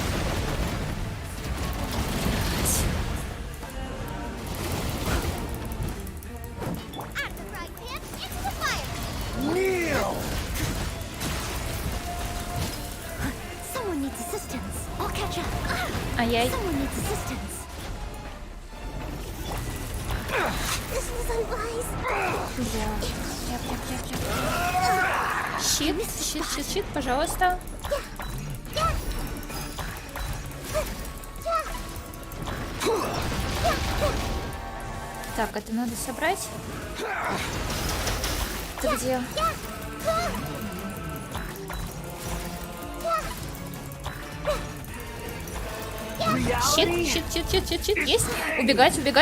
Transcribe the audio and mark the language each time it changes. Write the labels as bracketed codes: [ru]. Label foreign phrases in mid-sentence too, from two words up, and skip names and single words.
[en] Kneel! Someone needs assistance. I'll catch up. Ай-яй. Someone needs assistance. This was unwise. [ru] Щит, пожалуйста. Так, это надо собрать. Ты где? Щит. Есть? Убегать.